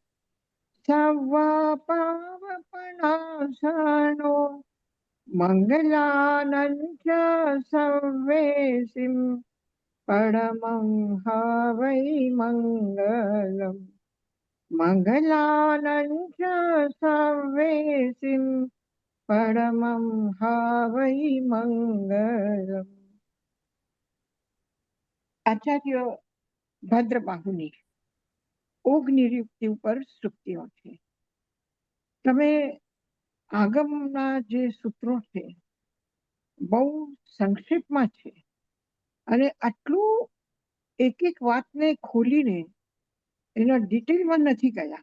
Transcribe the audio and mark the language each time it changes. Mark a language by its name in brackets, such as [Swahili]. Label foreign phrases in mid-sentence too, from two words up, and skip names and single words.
[Prakrit languages] सर्वपापप्रणाशनो मङ्गलानञ्च सर्वेसिं परमं हवै मङ्गलम् मङ्गलानञ्च सर्वेसिं परमं हवै मङ्गलम्. [Gujarati] આચાર્ય ભદ્રબાહુની ઓગ નિરુક્તિ ઉપર સૂક્તિઓ છે. તમે આગમના જે સૂત્રો છે બહુ સંક્ષેપમાં છે અને આટલું એક એક વાતને ખોલીને એના ડિટેલમાં નથી ગયા.